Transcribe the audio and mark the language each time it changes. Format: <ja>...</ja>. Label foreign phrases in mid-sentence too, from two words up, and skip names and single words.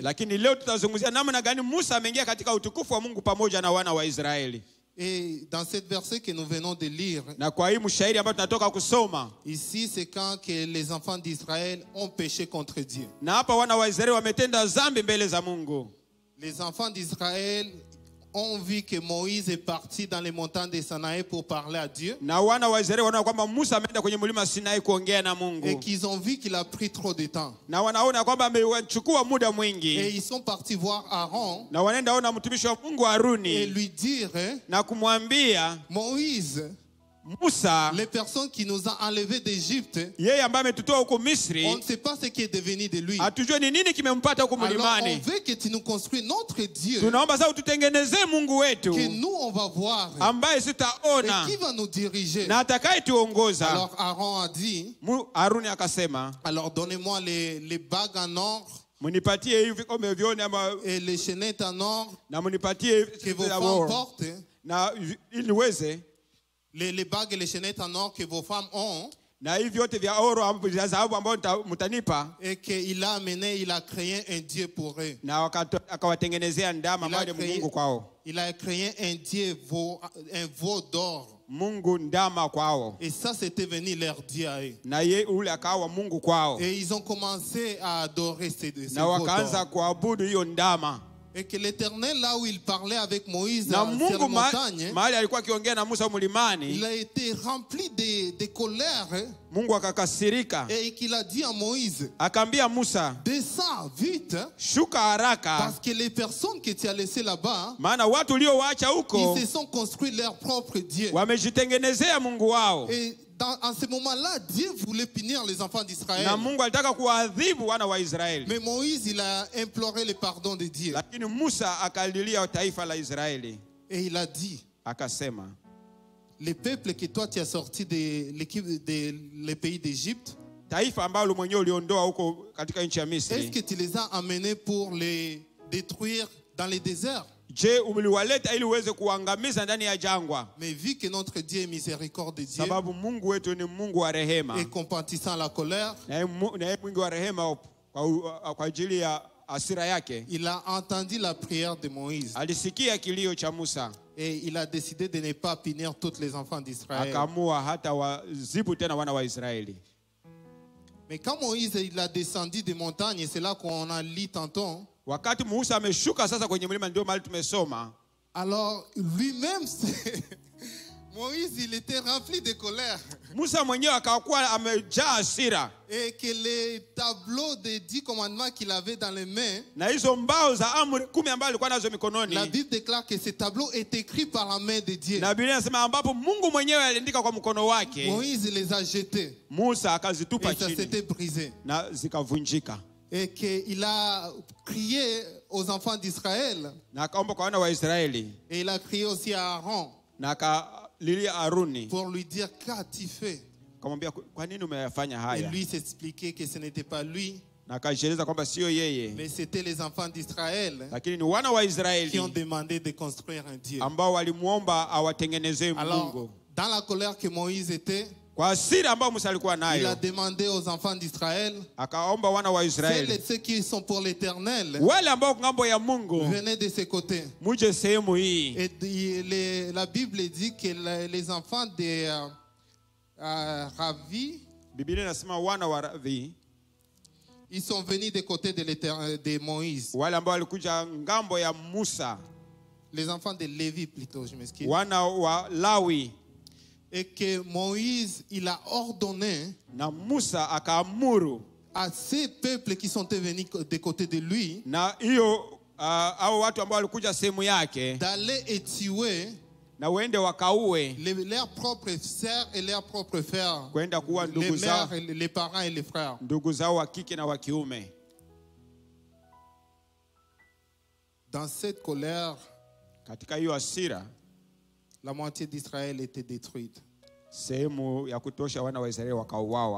<sw>Lakini leo tutazungumzia namna gani Musa ameingia katika utukufu wa Mungu pamoja na wana wa Israeli.</sw> <fr>Et dans cette verset que nous venons de lire,</fr> <sw>Na kwa hii mshairi ambayo tunatoka kusoma,</sw> <fr>ici, c'est quand que les enfants d'Israël ont péché contre Dieu.</fr> <sw>na hapa wana wa Israeli wametenda dhambi mbele za Mungu.</sw> <fr>Les enfants d'Israël ont vu que Moïse est parti dans les montagnes de Sinaï pour parler à Dieu.</fr> <sw>Na wana wa Israeli wanaona kwamba Musa ameenda kwenye mlima Sinai kuongea na</sw> <fr>Et</fr> <sw>Mungu.</sw> <fr>qu'ils ont vu qu'il a pris trop de temps.</fr> <sw>Na wanaona kwamba amechukua muda</sw> <fr>Et</fr> <sw>mwingi.</sw> <fr>ils sont partis voir Aaron</fr> <sw>Na wanaenda ona mtumishi wa Mungu</sw> <fr>et Haruni lui dire,</fr> <sw>na kumwambia</sw> <fr>Moïse, Musa, les personnes qui nous ont enlevés d'Égypte,</fr> <sw>yeye ambaye ametutoa huko Misri,</sw> <fr>on ne sait pas ce qui est devenu de lui.</fr> <sw>hatujue ni nini kimempata huko</sw> <fr>Alors on</fr> <sw>mlimani.</sw> <fr>veut que tu nous construis notre Dieu,</fr> <sw>Tunaomba sasa ututengenezee Mungu wetu</sw> <fr>que nous on va voir</fr> <sw>ambaye</sw> <fr>et</fr> <sw>sitaona</sw> <fr>qui va nous diriger.</fr> <sw>na atakayetuongoza.</sw> <fr>Alors Aaron a dit,</fr> <sw>Haruni akasema,</sw> <fr>alors donnez-moi les bagues en or</fr> <sw>munipatie hivi vikombe vione ama</sw> <fr>et les chaînettes en or</fr> <sw>na munipatie</sw> <fr>que vos</fr> <sw>ya</sw> <fr>femmes</fr> <sw>oro.</sw> <fr>portent,</fr> <sw>Na ili niweze</sw> <fr>les bagues et les chaînettes en or que vos femmes ont,</fr> <sw>na hivi vyote vya oro vya dhahabu ambao mtanipa,</sw> <fr>et qu'il a amené, il a créé un Dieu pour eux.</fr> <sw>na akawatengenezea ndama ambayo ni Mungu kwao.</sw> <fr>Il a créé un Dieu, un veau d'or.</fr> <sw>Mungu ndama kwao.</sw> <fr>Et ça, c'était venu leur Dieu à eux.</fr> <sw>Na ye ule akawa Mungu kwao.</sw> <fr>Et ils ont commencé à adorer ces</fr> <sw>Na</sw> <fr>veaux</fr> <sw>wakaanza</sw> <fr>d'or.</fr> <sw>kuabudu hiyo ndama.</sw> <fr>Et que l'Éternel, là où il parlait avec Moïse</fr> <sw>Na</sw> <fr>sur la</fr> <sw>Mungu</sw> <fr>montagne,</fr> <sw>mahali alikuwa akiongea na Musa</sw> <fr>il</fr> <sw>mlimani,</sw> <fr>a été rempli de colère</fr> <sw>Mungu akakasirika.</sw> <fr>et qu'il a dit à Moïse,</fr> <sw>Akaambia Musa,</sw> <fr>descends vite,</fr> <sw>shuka haraka,</sw> <fr>parce que les personnes que tu as laissées là-bas,</fr> <sw>maana watu uliowaacha huko</sw> <fr>ils se sont construits leur propre Dieu.</fr> <sw>wamejitengenezea Mungu wao.</sw> <fr>Et en ce moment-là, Dieu voulait punir les enfants d'Israël.</fr> <sw>Na Mungu alitaka kuadhibu wana wa Israeli.</sw> <fr>Mais Moïse, il a imploré le pardon de Dieu.</fr> <sw>Lakini Musa akalilia taifa la Israeli.</sw> <fr>Et il a dit,</fr> <sw>Akasema,</sw> <fr>le peuple que toi tu as sorti de l'équipe le pays d'Égypte,</fr> <sw>taifa ambalo mwenyewe uliondoa huko katika nchi ya</sw> <fr>Est-ce Misri, que tu les as amenés pour les détruire dans les déserts?</fr> <sw>je uliwaleta ili uweze kuangamiza ndani ya jangwa?</sw> <fr>Mais vu que notre Dieu est miséricordieux</fr> <sw>Sababu Mungu wetu ni Mungu wa rehema,</sw> <fr>et compatissant à la colère,</fr> <sw>na yeye mwingi wa rehema kwa ajili ya hasira yake,</sw> <fr>il a entendu la prière de Moïse</fr> <sw>alisikia kilio cha Musa,</sw> <fr>et il a décidé de ne pas punir tous les enfants d'Israël.</fr> <sw>akaamua hata wazibu tena wana wa Israeli.</sw> <fr>Mais quand Moïse il a descendu des montagnes, et c'est là qu'on a lu tantôt,</fr> <sw>Wakati Musa ameshuka sasa kwenye mlima, ndio mahali tumesoma,</sw> <fr>alors lui-même, Moïse, il était rempli de colère.</fr> <sw>Musa mwenyewe akakuwa amejaa hasira,</sw> <fr>Et que les tableaux des 10 commandements qu'il avait dans les mains,</fr> <sw>na hizo mbao za amri 10 ambazo alikuwa nazo</sw> <fr>la</fr> <sw>mikononi,</sw> <fr>Bible déclare que ces tableaux est écrit par la main de Dieu.</fr> <sw>na Biblia inasema ambapo Mungu mwenyewe aliandika kwa mkono wake,</sw> <fr>Moïse les a jetés</fr> <sw>Musa akazitupa</sw> <fr>et ça</fr> <sw>chini</sw> <fr>s'était brisé.</fr> <sw>na zikavunjika,</sw> <fr>Et qu'il a crié aux enfants d'Israël</fr> <sw>na akaomba kwa wana wa Israeli,</sw> <fr>et il a crié aussi à Aaron</fr> <sw>na akalilia Aruni,</sw> <fr>pour lui dire qu'as-tu fait?</fr> <sw>akamwambia kwa nini umeyafanya</sw> <fr>Et</fr> <sw>haya,</sw> <fr>lui s'expliquait que ce n'était pas lui,</fr> <sw>na akajieleza kwamba sio yeye,</sw> <fr>mais c'était les enfants d'Israël</fr> <sw>lakini ni wana wa</sw> <fr>qui ont Israeli demandé de construire un Dieu.</fr> <sw>ambao walimuomba awatengenezee</sw> <fr>Alors,</fr> <sw>Mungu.</sw> <fr>dans la colère que Moïse était,</fr> <sw>Kwa hasira ambayo Musa alikuwa</sw> <fr>il a</fr> <sw>nayo,</sw> <fr>demandé aux enfants d'Israël,</fr> <sw>akaomba wana wa Israeli,</sw> <fr>ceux qui sont pour l'Éternel,</fr> <sw>wale ambao ngambo ya Mungu,</sw> <fr>venez de ce côté.</fr> <sw>muje sehemu hii.</sw> <fr>Et la Bible dit que les enfants de Ravi,</fr> <sw>Biblia inasema wana wa Ravi,</sw> <fr>ils sont venus des côtés de Moïse.</fr> <sw>wale ambao walikuja ngambo ya Musa,</sw> <fr>Les enfants de Lévi plutôt, je m'excuse.</fr> <sw>wana wa Lawi,</sw> <fr>Et que Moïse, il a ordonné</fr> <sw>na Musa akaamuru,</sw> <fr>à ces peuples qui sont venus des côtés de lui</fr> <sw>na hiyo hao watu ambao walikuja sehemu yake,</sw> <fr>d'aller et tuer</fr> <sw>na uende wakaue,</sw> <fr>leurs propres sœurs et leurs propres frères,</fr> <sw>kwenda kuwa</sw> <fr>les</fr> <sw>ndugu zao,</sw> <fr>mères, les parents et les frères.</fr> <sw>ndugu zao wa kike na wa kiume.</sw> <fr>Dans cette colère,</fr> <sw>Katika hiyo hasira,</sw> <fr>la moitié d'Israël était détruite.</fr> <sw>sehemu ya kutosha wana wa Israeli wakauawa.</sw>